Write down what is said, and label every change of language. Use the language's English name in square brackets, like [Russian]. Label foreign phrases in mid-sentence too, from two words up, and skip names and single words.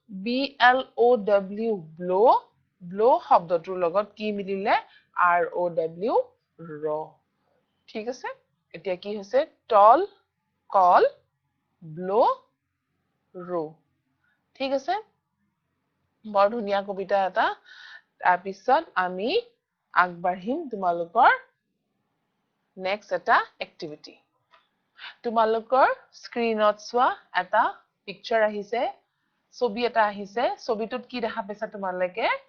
[English] blow blow [Assamese] শব্দটোৰ লগত কি মিলিলে [English] row raw [Assamese] ঠিক আছে এতিয়া কি হৈছে [English] tall call blow row [Assamese] ঠিক আছে বৰ ধুনিয়া কবিতা এটা তাৰ পিছত আমি আগবাঢ়িম তোমালোকৰ next এটা activity তোমালোকৰ স্ক্ৰিনত সোৱা এটা পিকচাৰ আহিছে ছবি এটা আহিছে ছবিটোত কি দেখা পাইছা তোমালোকে